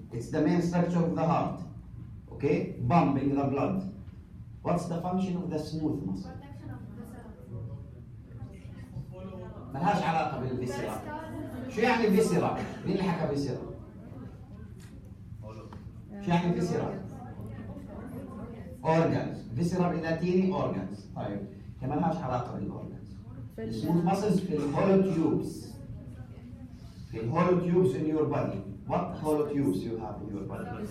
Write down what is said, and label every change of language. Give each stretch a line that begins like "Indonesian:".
English: It's the main structure of the heart. Okay? Pumping the blood. What's the function of the smooth muscle?
Arabic: ملهاش علاقة بالفيسيرا. شو يعني فيسيرا؟ مين اللي حكى فيسيرا؟ شو يعني فيسيرا؟ اورجانز. فيسيرا باللاتيني اورجانز. طيب هي ما لهاش علاقه بالاورجانز. السموث ماسلز في الهولو تيوبس. في الهولو تيوبس
English: in your body. What hollow tubes you have in your body?